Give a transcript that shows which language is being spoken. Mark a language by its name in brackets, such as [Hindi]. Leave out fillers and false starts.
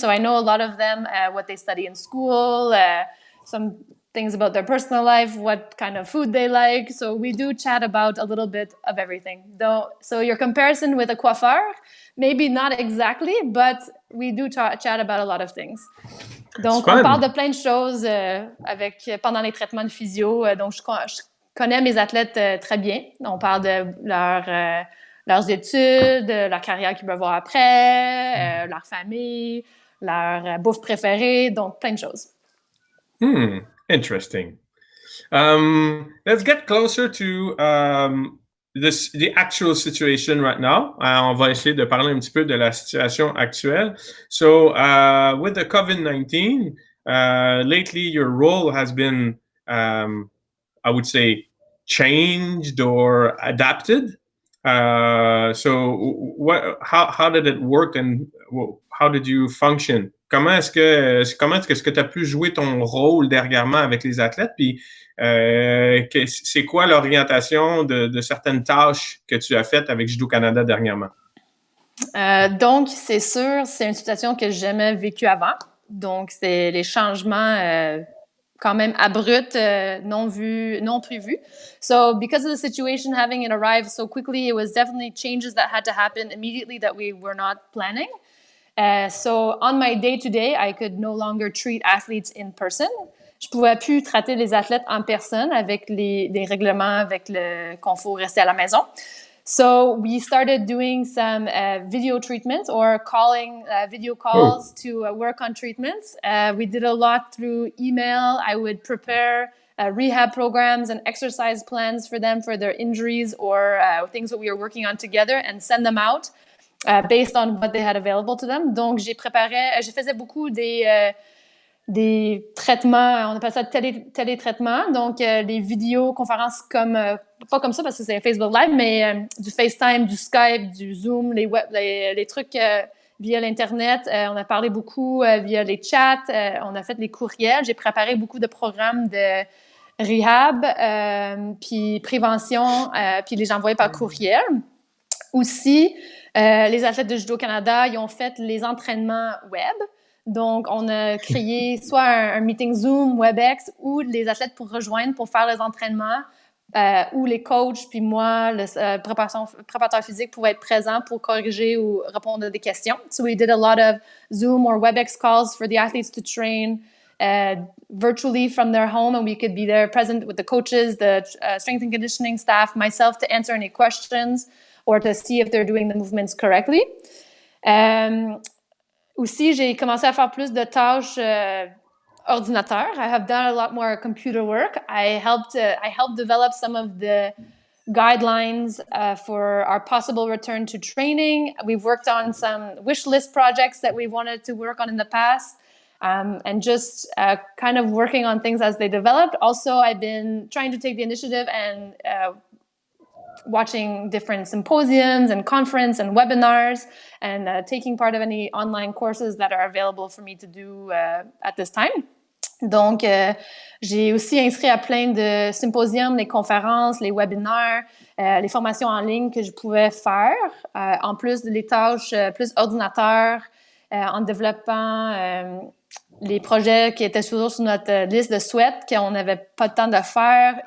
[English] So I know a lot of them, what they study in school, some things about their personal life, what kind of food they like. So we do chat about a little bit of everything. Though, so your comparison with a coiffeur, maybe not exactly, but we do chat about a lot of things. [French] Donc, on parle de plein de choses pendant les traitements de physio. Donc, je connais mes athlètes très bien. On parle de leurs études, leur carrière qu'ils peuvent avoir après, leur famille, leur bouffe préférée. Donc, plein de choses. [English] Interesting. Let's get closer to the actual situation right now. [French] On va essayer de parler un petit peu de la situation actuelle. [English] So, with the COVID-19, lately your role has been, I would say, changed or adapted. So, how did it work and how did you function? [French] Comment est-ce que tu as pu jouer ton rôle dernièrement avec les athlètes? Puis, c'est quoi l'orientation de certaines tâches que tu as faites avec Judo Canada dernièrement? Donc, c'est sûr, c'est une situation que j'ai jamais vécue avant. Donc, c'est les changements quand même abrupts, non prévus. [English] So, because of the situation, having it arrive so quickly, it was definitely changes that had to happen immediately that we were not planning. So, on my day-to-day, I could no longer treat athletes in person. [French] Je pouvais plus traiter les athlètes en personne avec les règlements, avec qu'on faut rester à la maison. [English] So we started doing some video treatments or calling video calls to work on treatments. We did a lot through email. I would prepare rehab programs and exercise plans for them for their injuries or things that we were working on together and send them out based on what they had available to them. [French] Donc, je faisais beaucoup des traitements, on appelle ça télétraitement, donc des vidéoconférences pas comme ça parce que c'est un Facebook Live, mais du FaceTime, du Skype, du Zoom, les trucs via l'Internet. On a parlé beaucoup via les chats, on a fait les courriels. J'ai préparé beaucoup de programmes de rehab, puis prévention, puis les envoyer par courriel. Aussi, les athlètes de Judo Canada, ils ont fait les entraînements web. Donc, on a créé soit un meeting Zoom, WebEx, où les athlètes pour rejoindre, pour faire les entraînements, où les coachs, puis moi, le préparateur physique pouvaient être présents pour corriger ou répondre à des questions. [English] So we did a lot of Zoom or WebEx calls for the athletes to train virtually from their home, and we could be there present with the coaches, the strength and conditioning staff, myself to answer any questions or to see if they're doing the movements correctly. [French] Aussi, j'ai commencé à faire plus de tâches ordinateur. [English] I have done a lot more computer work. I helped develop some of the guidelines for our possible return to training. We've worked on some wish list projects that we wanted to work on in the past, and just kind of working on things as they developed. Also, I've been trying to take the initiative and watching different symposiums and conference and webinars and taking part of any online courses that are available for me to do at this time. [French] Donc, j'ai aussi inscrit à plein de symposiums, les conférences, les webinaires, les formations en ligne que je pouvais faire, en plus des tâches plus ordinateur, en développant les projets qui étaient toujours sur notre liste de souhaits qu'on n'avait pas le temps de faire.